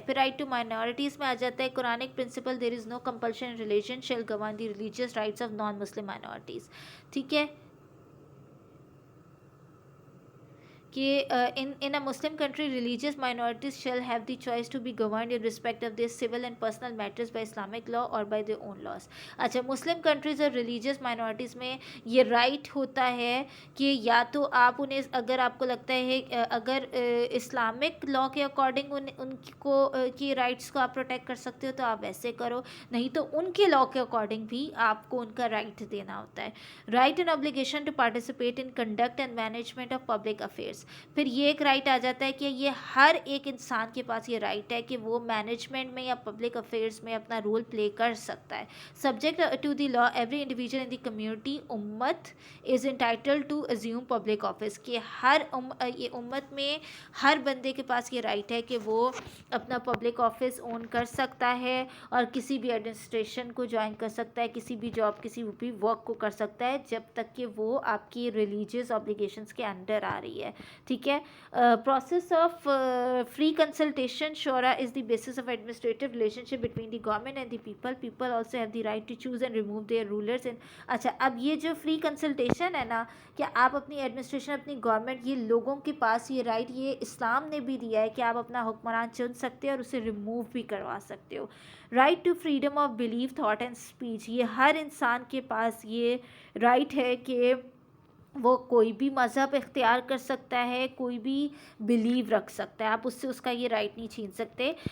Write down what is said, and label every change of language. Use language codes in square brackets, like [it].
[ur] پھر right to minorities میں آ جاتا ہے [en] Quranic principle there is no compulsion religion shall govern the religious rights of non Muslim minorities. [ur] ٹھیک ہے. [en] کہ in a Muslim country religious minorities shall have the choice to be governed in respect of their civil and personal matters by Islamic law or by their own laws. [ur] اچھا مسلم countries اور religious minorities میں یہ right ہوتا ہے کہ یا تو آپ انہیں، اگر آپ کو لگتا ہے اگر اسلامک لا کے اکارڈنگ ان کو کی رائٹس کو آپ پروٹیکٹ کر سکتے ہو تو آپ ویسے کرو، نہیں تو ان کے لا کے اکارڈنگ بھی آپ کو ان کا رائٹ دینا ہوتا ہے. [en] Right and obligation to participate in conduct and management of public affairs. Office. [ur] फिर ये एक رائٹ آ جاتا ہے کہ یہ ہر ایک انسان کے پاس یہ رائٹ ہے کہ وہ مینجمنٹ میں یا پبلک افیئرس میں اپنا رول پلے کر سکتا ہے. [en] Subject to the law every individual in the community امت is entitled to assume public office. [ur] کہ یہ امت میں ہر بندے کے پاس یہ رائٹ ہے کہ وہ اپنا پبلک آفس اون کر سکتا ہے اور کسی بھی ایڈمنسٹریشن کو جوائن کر سکتا ہے, کسی بھی جاب کسی بھی ورک کو کر سکتا ہے جب تک کہ وہ آپ کی ریلیجیس اوبلیگیشنس کے انڈر آ رہی ہے. ٹھیک ہے. [en] Process of free consultation شورا is the basis of administrative relationship between the government and the people also have the right to choose and remove their rulers. [ur] اچھا, اب یہ جو فری کنسلٹیشن ہے نا, کہ آپ اپنی ایڈمنسٹریشن اپنی گورنمنٹ یہ لوگوں کے پاس یہ رائٹ یہ اسلام نے بھی دیا ہے کہ آپ اپنا حکمران چن سکتے ہیں اور اسے ریموو بھی کروا سکتے ہو. [en] Right to freedom of belief thought and speech. [ur] یہ ہر انسان کے پاس یہ رائٹ ہے کہ وہ کوئی بھی مذہب اختیار کر سکتا ہے, کوئی بھی بلیو رکھ سکتا ہے, آپ اس سے اس کا یہ رائٹ نہیں چھین سکتے.